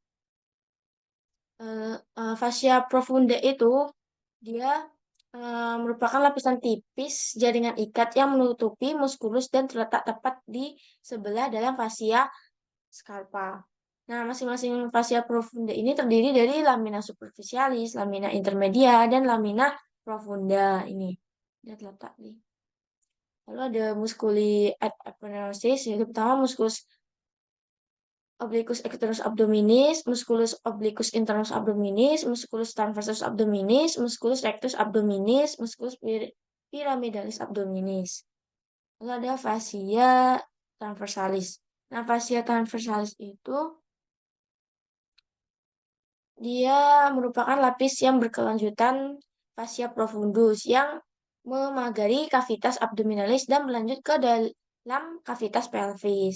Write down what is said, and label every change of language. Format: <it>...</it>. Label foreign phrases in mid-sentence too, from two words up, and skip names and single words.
<la>Fascia profunda</la> <id>itu dia merupakan lapisan tipis jaringan ikat yang menutupi muskulus dan terletak tepat di sebelah dalam</id> <la>fascia scarpa.</la> <id>Nah, masing-masing</id> <la>fascia profunda</la> <id>ini terdiri dari</id> <la>lamina superficialis, lamina intermedia,</la> <id>dan</id> <la>lamina profunda</la> <id>ini. Dia terletak di. Lalu ada</id> <la>musculi ad aponeurosis,</la> <id>yaitu pertama</id> <la>musculus obliquus externus abdominis, musculus obliquus internus abdominis, musculus transversus abdominis, musculus rectus abdominis, musculus pyramidalis abdominis.</la> <id>Lalu ada</id> <la>fascia transversalis.</la> <id>Nah,</id> <la>fascia transversalis</la> <id>itu dia merupakan lapis yang berkelanjutan</id> <la>fascia profundus</la> <id>yang memagari</id> <la>cavitas abdominalis</la> <id>dan melanjut ke dalam</id> <la>cavitas pelvis.</la>